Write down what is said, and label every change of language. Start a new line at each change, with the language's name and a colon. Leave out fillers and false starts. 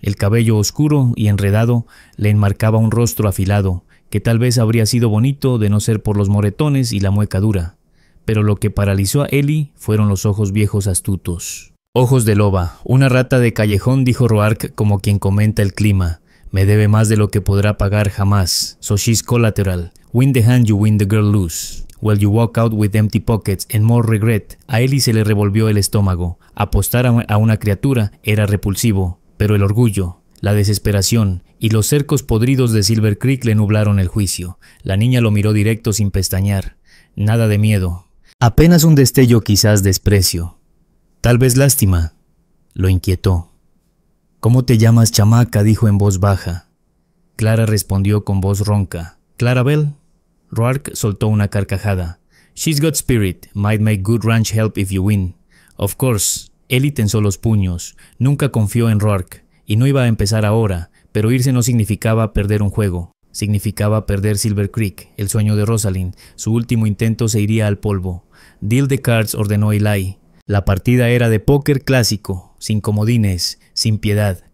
Spanish: El cabello oscuro y enredado le enmarcaba un rostro afilado, que tal vez habría sido bonito de no ser por los moretones y la mueca dura. Pero lo que paralizó a Ellie fueron los ojos viejos astutos. Ojos de loba, una rata de callejón, dijo Roark como quien comenta el clima. Me debe más de lo que podrá pagar jamás.
English: So she's collateral. Win the hand, you win the girl loose. Well, you walk out with empty pockets and more regret.
Spanish: A Ellie se le revolvió el estómago. Apostar a una criatura era repulsivo, pero el orgullo, la desesperación y los cercos podridos de Silver Creek le nublaron el juicio. La niña lo miró directo sin pestañear. Nada de miedo. Apenas un destello, quizás desprecio. Tal vez lástima. Lo inquietó. ¿Cómo te llamas, chamaca?, dijo en voz baja. Clara respondió con voz ronca. ¿Clarabel? Roark soltó una carcajada.
English: She's got spirit. Might make good ranch help if you win. Of course.
Spanish: Ellie tensó los puños. Nunca confió en Roark. Y no iba a empezar ahora, pero irse no significaba perder un juego. Significaba perder Silver Creek, el sueño de Rosalind. Su último intento se iría al polvo.
English: Deal the cards,
Spanish: ordenó Eli. La partida era de póker clásico, sin comodines, sin piedad.